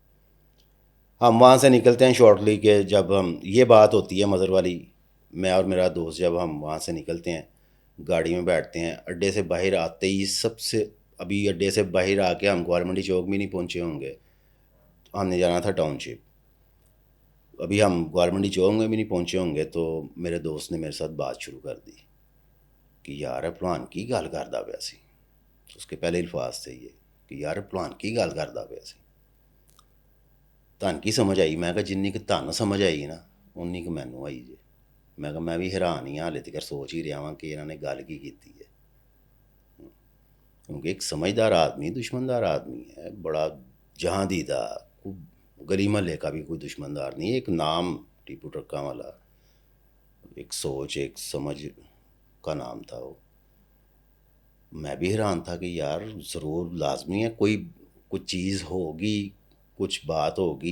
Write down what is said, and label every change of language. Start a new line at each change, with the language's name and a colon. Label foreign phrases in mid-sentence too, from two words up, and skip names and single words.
Urdu: ہم وہاں سے نکلتے ہیں شارٹلی کہ جب ہم یہ بات ہوتی ہے مظہر والی، میں اور میرا دوست جب ہم وہاں سے نکلتے ہیں گاڑی میں بیٹھتے ہیں، اڈے سے باہر آتے ہی سب سے ابھی اڈے سے باہر آ کے ہم گوال منڈی چوک بھی نہیں پہنچے ہوں گے، ہم نے جانا تھا ٹاؤن شپ. ابھی ہم گوال منڈی چوک میں بھی نہیں پہنچے ہوں گے تو میرے دوست نے میرے ساتھ بات شروع کر دی کہ
Punjabi: یار پلان کی گل کردا پیا سی.
Urdu: اس کے پہلے الفاظ تھے یہ کہ
Punjabi: یار پلان کی گل کردا پیا سی. تن کی سمجھ آئی؟ میں کہا جنی کہ تن سمجھ آئی نا ਉਨੀ ਕੁ ਮੈਨੂੰ ਆਈ ਜੇ। ਮੈਂ ਕਿਹਾ ਮੈਂ ਵੀ ਹੈਰਾਨ ਹੀ ਹਾਂ, ਹਾਲੇ ਤੱਕ ਸੋਚ ਹੀ ਰਿਹਾ ਵਾਂ ਕਿ ਇਹਨਾਂ ਨੇ ਗੱਲ ਕੀ ਕੀਤੀ ਹੈ।
Urdu: کیونکہ ایک سمجھدار آدمی دشمندار آدمی ہے, بڑا جہاں دیدہ, گلی محلے کا بھی کوئی دشمندار نہیں. ایک نام ٹیپو ٹرکا والا, ایک سوچ ایک سمجھ کا نام تھا وہ. میں بھی حیران تھا کہ یار ضرور لازمی ہے کوئی کچھ چیز ہوگی, کچھ بات ہوگی.